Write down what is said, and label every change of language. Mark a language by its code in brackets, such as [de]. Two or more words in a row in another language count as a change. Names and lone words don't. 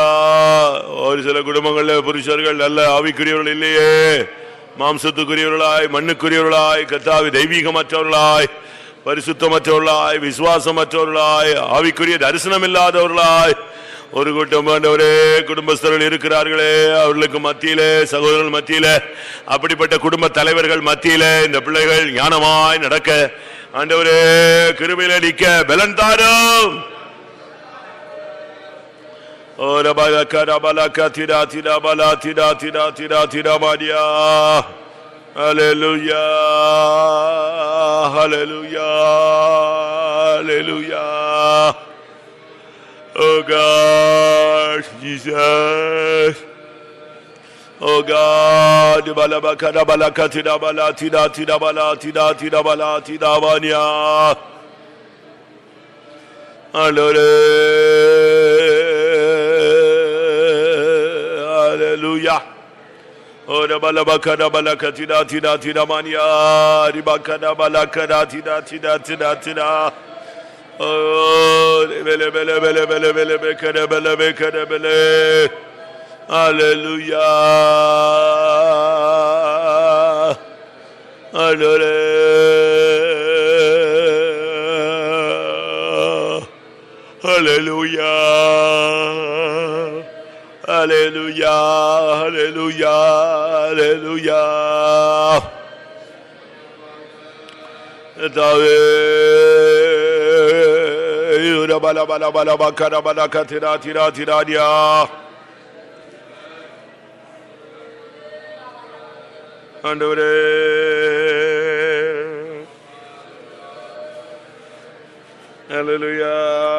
[ta] ஒரு சில குடும்பங்கள்ல புருஷர்கள் நல்ல ஆவிக்குரியவர்கள் இல்லையே, மாம்சத்துக்குரியவர்களாய் மண்ணுக்குரியவர்களாய் கர்த்தாவே தெய்வீகமற்றவர்களாய் பரிசுத்தமற்றவர்களாய் விசுவாசமற்றவர்களாய் ஆவிக்குரிய தரிசனம் இல்லாதவர்களாய் ஒரு கூட்டம் ஆண்டவரே குடும்பஸ்தர்கள் இருக்கிறார்களே, அவர்களுக்கு மத்தியிலே சகோதரர்கள் மத்தியிலே அப்படிப்பட்ட குடும்ப தலைவர்கள் மத்தியிலே இந்த பிள்ளைகள் ஞானமாய் நடக்க ஆண்டவரே கிருபையிலே நிற்க பலன் தாரும். Oh, rabala karabala katira tira bala tira tira tira tira maria. [en] Hallelujah, hallelujah, hallelujah. Oh God, Jesus. Oh God, bala bakara bala katira bala tira tira bala tira tira bala tira maria. Hallelujah. Hallelujah. Oh, the balabakada balakatida tida tida mania, ribakada balakada tida tida tida tida. Oh, bele bele bele bele bele bekada bele bekada bele. Hallelujah. Hallelujah. Hallelujah. Hallelujah, hallelujah, hallelujah. Tave yura bala bala bala bakara bala katira tira tira dia. Andore hallelujah.